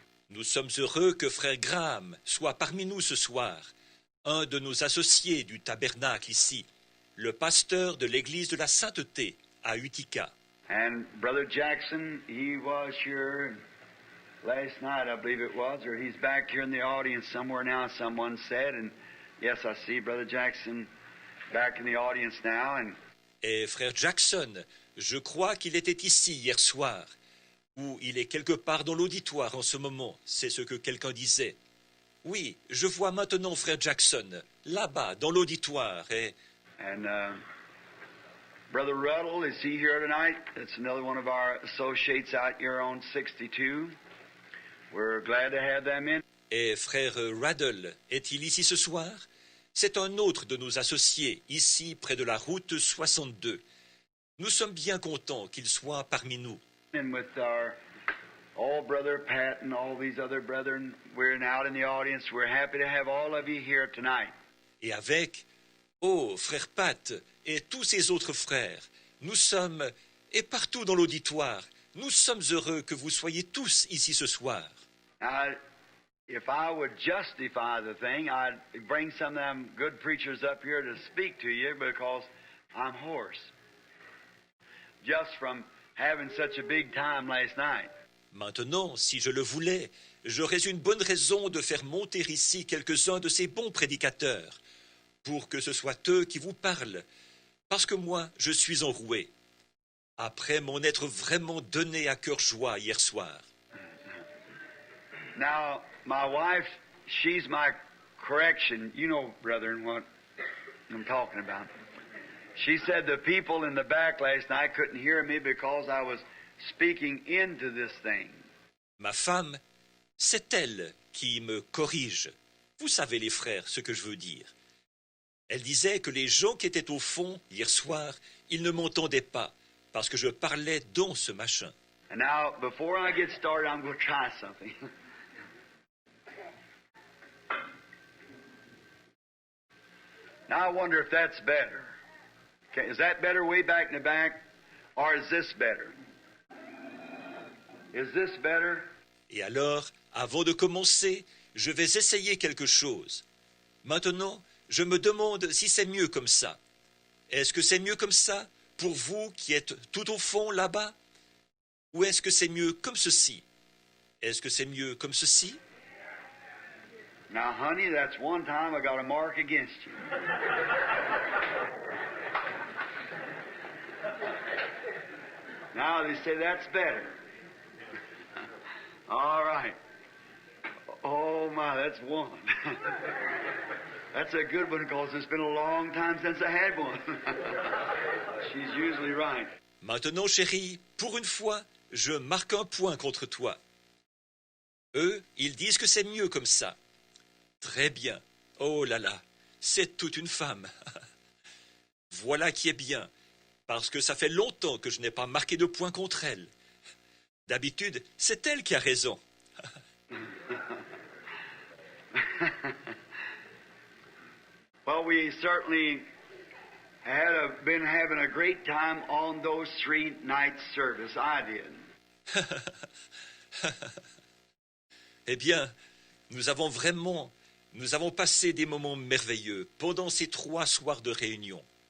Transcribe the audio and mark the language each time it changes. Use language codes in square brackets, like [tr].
[fr] Nous sommes heureux que frère Graham soit parmi nous ce soir, un de nos associés du Tabernacle ici, le pasteur de l'Église de la Sainteté à Utica. [en] And Brother Jackson, he was here last night, I believe it was, or he's back here in the audience somewhere now, someone said. And yes, I see Brother Jackson back in the audience now. And [fr] Et frère Jackson, je crois qu'il était ici hier soir, ou il est quelque part dans l'auditoire en ce moment, c'est ce que quelqu'un disait. Oui, je vois maintenant frère Jackson, là-bas, dans l'auditoire, et... [en] And Brother Ruddle, is he here tonight? That's another one of our associates out here on 62. We're glad to have them in. [fr] Et frère Ruddle, est-il ici ce soir? C'est un autre de nos associés, ici près de la route 62. Nous sommes bien contents qu'il soit parmi nous. [en] And with our old brother Pat and all these other brethren, we're out in the audience. We're happy to have all of you here tonight. [fr] Et avec, oh, frère Pat et tous ces autres frères, nous sommes, et partout dans l'auditoire, nous sommes heureux que vous soyez tous ici ce soir. [en] Now, if I would justify the thing, I'd bring some of them good preachers up here to speak to you because I'm hoarse. Just from having such a big time last night. [fr] Maintenant, si je le voulais, j'aurais une bonne raison de faire monter ici quelques-uns de ces bons prédicateurs, pour que ce soit eux qui vous parlent, parce que moi, je suis enroué, après m'en être vraiment donné à cœur joie hier soir. [en] Now, my wife, she's my correction. You know, brethren, what I'm talking about. She said the people in the back last night couldn't hear me because I was speaking into this thing. [fr] Ma femme, c'est elle qui me corrige. Vous savez, les frères, ce que je veux dire. Elle disait que les gens qui étaient au fond, hier soir, ils ne m'entendaient pas, parce que je parlais dans ce machin. [en] And now, before I get started, I'm going to try something. Now, I wonder if that's better. Okay, is that better way back in the back, or is this better? Is this better? [fr] Et alors, avant de commencer, je vais essayer quelque chose. Maintenant, je me demande si c'est mieux comme ça. Est-ce que c'est mieux comme ça pour vous qui êtes tout au fond là-bas? Ou est-ce que c'est mieux comme ceci? Est-ce que c'est mieux comme ceci? [en] Now, honey, that's one time I got a mark against you. Now they say that's better. All right. Oh, my, that's one. That's a good one because it's been a long time since I had one. She's usually right. [fr] Maintenant, chérie, pour une fois, je marque un point contre toi. Eux, ils disent que c'est mieux comme ça. Très bien. Oh là là, c'est toute une femme. Voilà qui est bien, parce que ça fait longtemps que je n'ai pas marqué de point contre elle. D'habitude, c'est elle qui a raison. [en] Well, we certainly been having a great time on those 3 nights service. I did. [fr] Eh bien, nous avons passé des moments merveilleux pendant ces 3 soirs de réunion.